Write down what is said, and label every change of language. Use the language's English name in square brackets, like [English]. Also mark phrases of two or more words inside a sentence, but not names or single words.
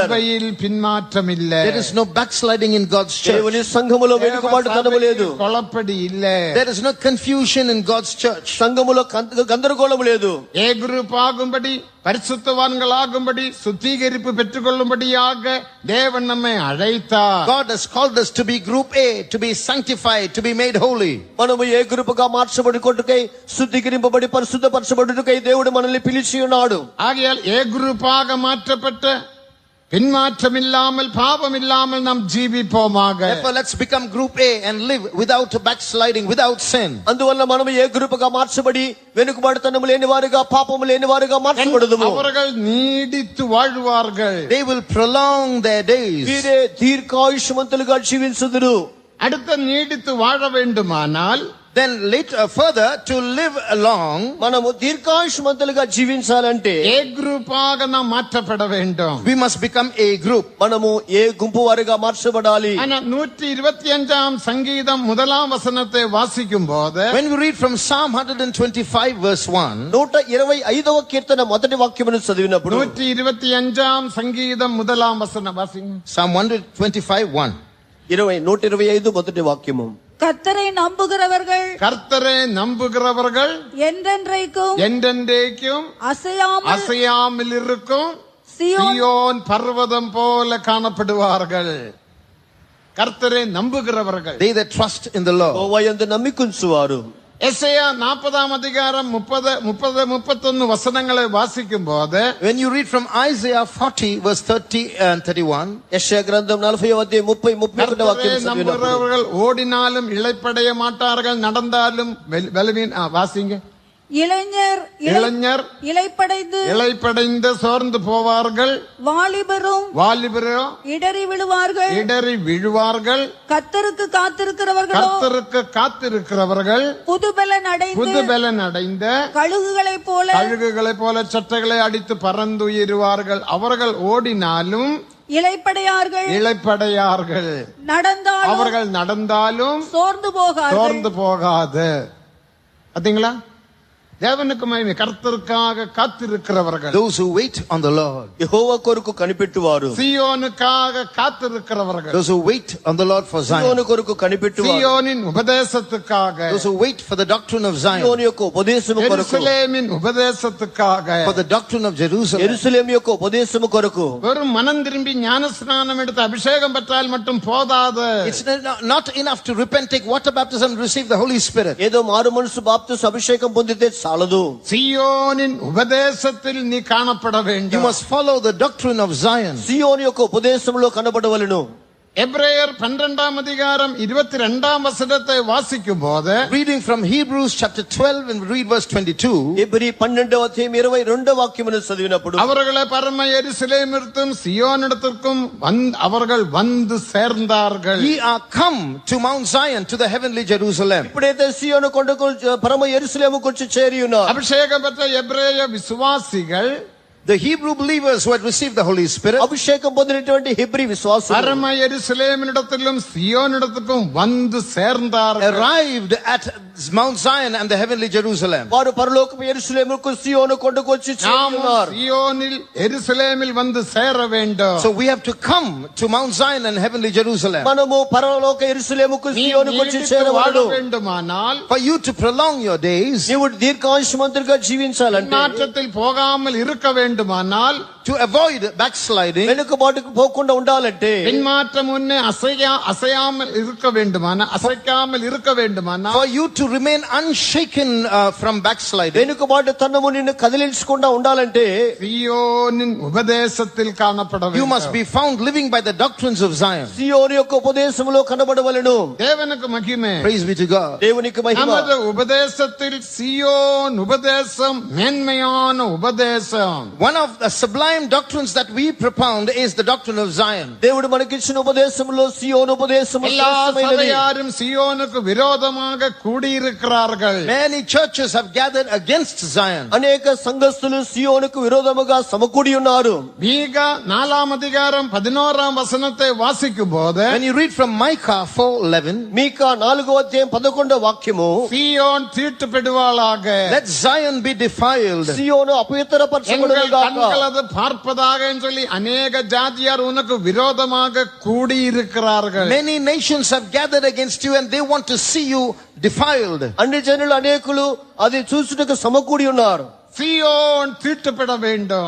[Tamil] சபையில் பின்மாற்றம் இல்ல. [English] There is no backsliding in God's church. [Telugu] దేవుని సంఘములో వెనుకబాటుతనము లేదు. [Tamil] குழப்படி இல்ல. [English] There is no confusion in God's church. [Telugu] సంఘములో గందరగోళము లేదు. [English] A group [Tamil] ஆகும்படி பரிசுத்தவான்களாகும்படி சுத்திகரிப்பு பெற்றுக்கொள்ளும்படியாக தேவன் நம்மை அழைத்தார். [English] God has called us to be group A, to be sanctified, to be made holy. [Telugu] మనము [English] A group [Telugu] గా మార్చబడి కొట్టుకై శుద్ధీకరింపబడి పరిశుద్ధపరచబడుటకై దేవుడు మనల్ని పిలిచి ఉన్నాడు. [Tamil] ஆகையால் [English] A groupaaga [Tamil] மாற்றப்பட்ட பின்மாற்றம் இல்லாமல் பாவம் இல்லாமல் நாம் ஜீவிப்போமாக. [English] Therefore let's become group A and live without backsliding, without sin. [Telugu] అందువల్ల మనము [English] A group [Telugu] గా మార్చబడి వెనుకబాటుతనము లేని వారుగా పాపము లేని వారుగా మార్చబడుదుము. [Tamil] அவர்கள் நீடித்து வாழ்வார்கள். [English] They will prolong their days. [Telugu] వీరే దీర్ఘాయుష్మంతులుగా జీవించుదురు. [Tamil] அடுத்த நீடித்து வாழ வேண்டுமானால் [English] Then later further to live along, [Telugu] మనము దీర్ఘాయుష్మంతులుగా జీవించాలంటే [English] A groupaaga [Tamil] நாம் மாற்றப்பட வேண்டும். [English] we must become a group. [Telugu] మనము ఏ గుంపు వారిగా మార్చబడాలి. [Tamil] ஆனா 125 சங்கீதம் முதலாம் வசனத்தை வாசிக்கும் போது [English] When we read from Psalm 125 verse 1, [Telugu] 125వ కీర్తన మొదటి వాక్యమును చదివినప్పుడు [Tamil] 125 சங்கீதம் முதலாம் வசனம் வாசிங்க. [English] Psalm 125 1. [Telugu] 125 మొదటి వాక్యము. [Tamil] கர்த்தரை நம்புகிறவர்கள் கர்த்தரை நம்புகிறவர்கள் என்றென்றைக்கும் என்றென்றைக்கும் அசையாமல் இருக்கும் சீயோன் பர்வதம் போல காணப்படுவார்கள். கர்த்தரை நம்புகிறவர்கள், [English] They that trust in the Lord. [Telugu] యెహోవా యందు నమ్మికుంచువారు. [Tamil] எசேயா 40ஆம் அதிகாரம் 30-31 வசனங்களை வாசிக்கும் போது [English] When you read from Isaiah 40 verse 30 and 31, [Telugu] యెషయా గ్రంథం 40వ అధ్యాయం 30-31 వాక్యం చదివినప్పుడు [Tamil] நம்புகிறவர்கள் ஓடினாலும் இளைப்படைய மாட்டார்கள், நடந்தாலும் வாசிங்க. இளைஞர் இளைப்படைந்து சோர்ந்து போவார்கள். வாலிபரோ இடறி விழுவார்கள். கர்த்தருக்கு காத்திருக்கிறவர்கள் புதுபலன் அடைந்த கழுகுகளைப் போல சட்டைகளை அடித்து பறந்துயிருவார்கள். அவர்கள் ஓடினாலும் இளைப்படையார்கள், அவர்கள் நடந்தாலும் சோர்ந்து போகாது. பாத்தீங்களா? தேவனுக்கு மகிமை. கர்த்தருக்காக காத்திருக்கிறவர்கள், [English] those who wait on the Lord. [Telugu] యెహోవా కొరకు కనిపెట్టువారు. [Tamil] சீயோனுக்காக காத்திருக்கிறவர்கள், [English] those who wait on the Lord for Zion. [Telugu] సీయోను కొరకు కనిపెట్టువారు. [Tamil] சீயோனின் உபதேசத்துக்காக, [English] those who wait for the doctrine of Zion. [Telugu] సీయోను యొక్క ఉపదేశము కొరకు, [Tamil] எருசலேமின் உபதேசத்துக்காக, [English] for the doctrine of Jerusalem. [Telugu] యెరూషలేము యొక్క ఉపదేశము కొరకు. [Tamil] வெறும் மனம் திரும்பி ஞானஸ்நானம் எடுத்து அபிஷேகம் பெற்றால் மட்டும் போதாது. [English] It's not enough to repent, take water baptism and receive the Holy Spirit. [Telugu] ఏదో మారు మనసు బాప్తిస్మ అభిషేకం పొందితే చాలదు. [Tamil] சியோனின் உபதேசத்தில் நீ காணப்பட [English] You [Tamil] வேண்டும். [English] must follow the doctrine of Zion. [Telugu] సియోను యొక్క ఉపదేశంలో కనబడవలెను. [Tamil] எபிரேயர் 12ஆம் அதிகாரம் 22ஆம் வசனத்தை வாசிக்கும் போது, [English] Reading from Hebrews chapter 12 and read verse 22. [Telugu] ఎబ్రీ 12వ అధ్యాయం 22వ వాక్యమును చదివినప్పుడు [Tamil] அவர்களை பரம எருசலேமிற்கும் சியோனிடத்திற்கும் அவர்கள் வந்து சேர்ந்தார்கள். [English] Ye are come to Mount Zion, to the heavenly Jerusalem. [Telugu] ఇప్పుడైతే సియోను కొండకు పరమ యెరూషలేముకు వచ్చి చేరి ఉన్నారు. [Tamil] அபிஷேகம் பெற்ற எபிரேய விசுவாசிகள், [English] The Hebrew believers who had received the Holy Spirit, [Telugu] అభిషేకం పొందినటువంటి హెబ్రీ విశ్వాసులు [Tamil] பரம எருசலேமினிடத்திலும் சியோனிடத்திற்கும் வந்து சேர்ந்தார்கள். [English] arrived at Mount Zion and the heavenly Jerusalem. [Telugu] వారు పరలోకపు యెరూషలేముకు సియోను కొండకు వచ్చి చేరి [Tamil] நாமும் [Telugu] ఉన్నారు. [Tamil] சியோனில் எருசலேமில் வந்து சேர வேண்டும். [English] So we have to come to Mount Zion and heavenly Jerusalem. [Telugu] మనము పరలోక యెరూషలేముకు [Tamil] நீ [Telugu] సియోనుకు వచ్చి [Tamil] நீடித்து வாழ [Telugu] చేరవలెను. [Tamil] வேண்டுமானால், [English] For you to prolong your days, [Telugu] నీవు దీర్ఘాయుష్మంతుడిగా జీవించాలంటే, [Tamil] நாட்டத்தில் போகாமல் இருக்க வேண்டுமானால், [English] to avoid backsliding, [Telugu] వెనుకబాటుకు పోకుండా ఉండాలంటే, [Tamil] பின்மாற்றம் முன்னே அசையாமல் இருக்க வேண்டுமானால், அசைக்காமல் இருக்க வேண்டுமானால், [English] for you to remain unshaken from backsliding, [Telugu] వెనుకబాటు తన్నము నిన్ను కదిలించకుండా ఉండాలంటే, [Tamil] சியோனின் உபதேசத்தில் காணப்பட [English] you must [Tamil] வேண்டும். [English] be found living by the doctrines of Zion. [Telugu] సియోను యొక్క ఉపదేశములో కనబడవలెను. [Tamil] தேவனுக்கு மகிமை. [English] Praise be to God. [Telugu] దేవునికి మహిమ. [Tamil] நமது உபதேசத்தில் சியோன் உபதேசம் மேன்மையான உபதேசம். [English] One of the sublime doctrines that we propound is the doctrine of Zion. [Telugu] దేవుడు మనకిచ్చిన ఉపదేశంలో సియోను ఉపదేశము [Tamil] எல்லா [Telugu] శ్రేష్టమైనది. [Tamil] சபையாரும் சியோனுக்கு விரோதமாக கூடியிருக்கிறார்கள். [English] Many churches have gathered against Zion. [Telugu] అనేక సంఘస్థులు సియోనుకు విరోధముగా సమకూడి ఉన్నారు. [Tamil] மீகா 4ஆம் அதிகாரம் 11ஆம் வசனத்தை வாசிக்கும் போது, [English] When you read from Micah 4:11, [Telugu] మీకా 4వ అధ్యాయం 11వ వాక్యము, [Tamil] சியோன் தீட்டுப்படுவாளாக, [English] let Zion be defiled. [Telugu] సియోను [Tamil] எங்கள் [Telugu] అపవిత్రపరచబడునుగాక. [Tamil] கண்கள் அது பார்ப்பதாக சொல்லி அநேக ஜாதியார் உனக்கு விரோதமாக கூடியிருக்கிறார்கள். [English] Many nations have gathered against you and they want to see you defiled. [Telugu] అన్ని జనులు అనేకులు అది చూసుటకు సమకూడి ఉన్నారు. [Tamil] சியோன் தீட்டுப்பட வேண்டும்.